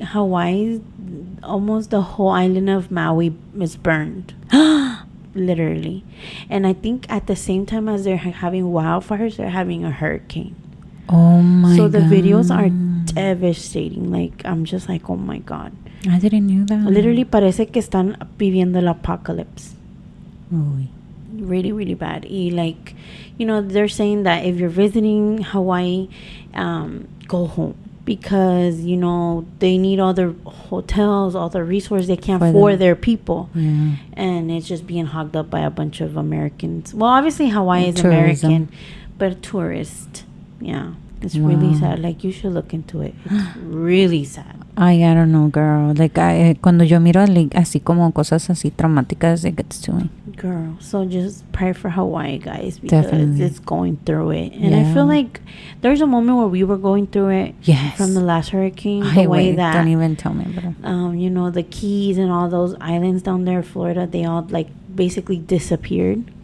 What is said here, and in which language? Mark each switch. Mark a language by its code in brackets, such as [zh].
[en] Hawaii, almost the whole island of Maui is burned. Literally. And I think at the same time as they're having wildfires, they're having a hurricane. Oh my god. So the videos are devastating. Like, I'm just like, oh my god. I didn't know that. Literally [es] parece que están viviendo el apocalypse. Uy. [en] Really, really bad. Y like, you know, they're saying that if you're visiting Hawaii, go home. Because, you know, they need all the hotels, all the resources they can for their people. Yeah. And it's just being hogged up by a bunch of Americans. Well, obviously Hawaii is Tourism. American, but tourist. Yeah. It's really sad. Like, you should look into it. It's really sad. I don't know, girl. Like, [es] cuando yo miro [en] like, [es] así como cosas así traumáticas, [en] it gets to me. Girl, so just pray for Hawaii, guys, because Definitely. it's going through it. And I feel like there's a moment where we were going through it. Yes. From the last hurricane. The way that, don't even tell me about it. you know, the Keys and all those islands down there in Florida, they all, like, basically disappeared.